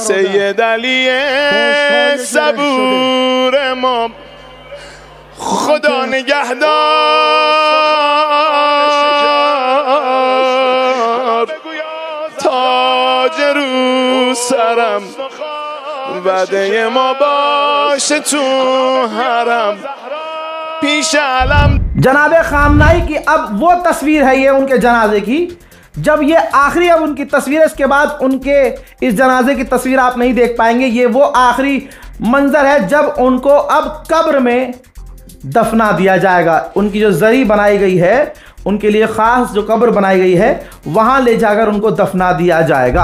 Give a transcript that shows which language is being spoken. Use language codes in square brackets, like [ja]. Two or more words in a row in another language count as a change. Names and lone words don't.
[fa] سید علی صبور ما، خدا نگهدار تاج رو سرم، وعده ما باشه تو حرم پیش علم। [hi] जनाब खामनाई की अब वो तस्वीर है ये उनके जनाजे की, जब ये आखिरी अब उनकी तस्वीर है। इसके बाद उनके इस जनाजे की तस्वीर आप नहीं देख पाएंगे। ये वो आखिरी मंजर है जब उनको अब कब्र में दफना दिया जाएगा। उनकी जो जरी बनाई गई है, उनके लिए खास जो कब्र बनाई गई है, वहां ले जाकर उनको दफना दिया जाएगा।